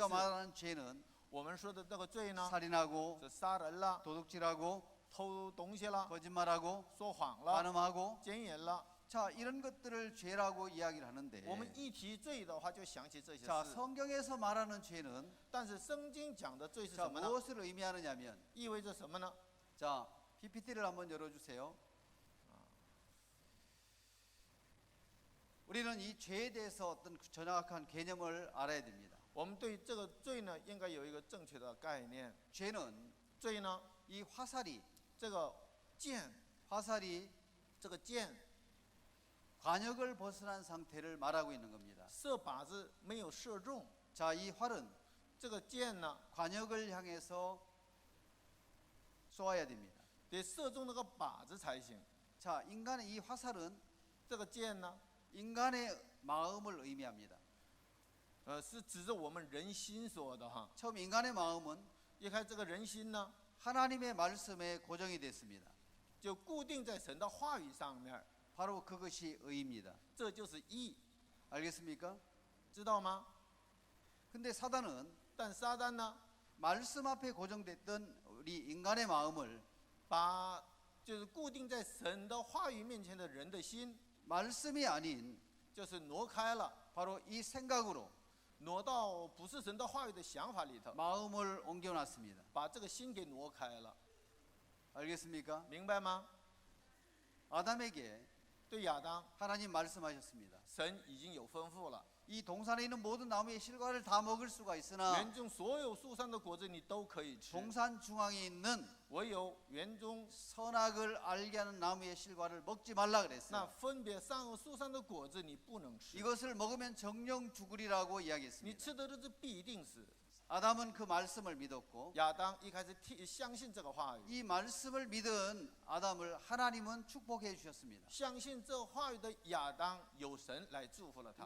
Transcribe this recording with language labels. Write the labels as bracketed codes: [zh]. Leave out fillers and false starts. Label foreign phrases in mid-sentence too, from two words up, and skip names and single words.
[ko] 우리가 。 말하는 죄는 [zh] 我们说的那个罪呢， [ko] 살인하고 [zh] 是杀人了、 [ko] 도둑질하고 [zh] 偷东西了、 [ko] 거짓말하고 [zh] 说谎了、 [ko] 간음하고 [zh] 奸淫了。 [ko] 자, 이런 것들을 죄라고 이야기를 하는데 [zh] 我们一提罪的话，就想起这些 [ko] 자, [zh] 事。 [ko] 성경에서 말하는 죄는 [zh] 但是圣经讲的罪是 [ko] 자, [zh] 什么呢？ [ko] 무엇을 의미하느냐면 [zh] 意味着什么呢？ [ko] 자, PPT를 한번 열어 주세요. 우리는 이 죄에 대해서 어떤 정확한 개념을 알아야 됩니다. [zh] 我们对这个罪呢，应该有一个正确的概念。 [ko] 죄는 [zh] 罪呢， [ko] 이 화살이 [zh] 这个剑 [ko] 화살이 [zh] 这个箭 [ko] 관역을 벗어난 상태를 말하고 있는 겁니다. [zh] 射靶子没有射中， [ko] 자, 이 활은 [zh] 这个箭呢 [ko] 관역을 향해서 쏘아야 됩니다. [zh] 得射中那个靶子才行。 [ko] 자, 인간의 이 화살은 [zh] 这个箭呢， [ko] 인간의 마음을 의미합니다. [zh] 是指着我们人心说的哈。 [ko] 처음 인간의 마음은 [zh] 一看这个人心呢， [ko] 하나님의 말씀에 고정이 됐습니다. [zh] 就固定在神的话语上面， [ko] 바로 그것이 의입니다. [zh] 这就是义， [ko] 알겠습니까? [zh] 知道吗？ [ko] 근데 사단은 [zh] 但撒旦呢， [ko] 말씀 앞에 고정됐던 우리 인간의 마음을 [zh] 把就是固定在神的话语面前的人的心， [ko] 말씀이 아닌 [zh] 就是挪开了， [ko] 바로 이 생각으로 [zh] 挪到不是神的话语的想法里头， [ko] 마음을 옮겨놨습니다. [zh] 把这个心给挪开了， [ko] 알겠습니까? [zh] 明白吗？ [ko] 아담에게 [zh] 对亚当， [ko] 하나님 말씀하셨습니다. [zh] 神已经有吩咐了， [ko] 이 동산에 있는 모든 나무의 실과를 다 먹을 수가 있으나 [zh] 园中所有树上的果子你都可以吃， [ko] 동산 중앙에 있는 [zh] 唯有园中 [ko] 선악을 알게 하는 나무의 실과를 먹지 말라 [zh] 那 [ko] 그랬어요. [zh] 分别善恶树上的果子你不能吃， [ko] 이것을 먹으면 정령 죽으리라고 [zh] 你 [ko] 이야기했습니다. [zh] 吃的日子必定死。 [ko] 아담은 그 말씀을 믿었고 [zh] 亚当一开始相信这个话语， [ko] 이 말씀을 믿은 아담을 하나님은 축복해 주셨습니다. [zh] 相信这话语的亚当有神来祝福了他。